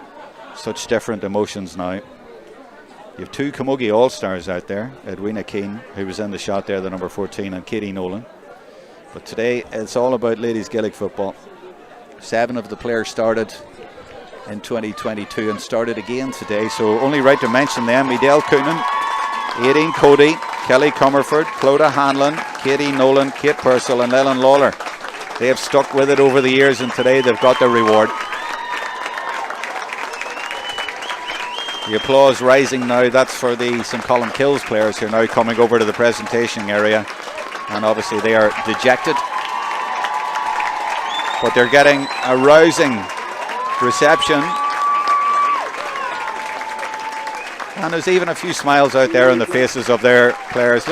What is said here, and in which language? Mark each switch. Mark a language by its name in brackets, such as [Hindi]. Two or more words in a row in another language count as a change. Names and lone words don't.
[English] Such different emotions now. You have two Camogie All-Stars out there, Edwina Keane, who was in the shot there, the number 14, and Katie Nolan. But today it's all about ladies Gaelic football. 7 of the players started in 2022 and started again today, so only right to mention them. Edel Coonan, Aideen Cody, Kelly Comerford, Clodagh Hanlon, Katie Nolan, Kate Purcell and Leland Lawler. They have stuck with it over the years, and today they've got their reward. The applause rising now. That's for the St. Colmcilles players who are now coming over to the presentation area, and obviously they are dejected, but they're getting a rousing reception, and there's even a few smiles out there on the faces of their players.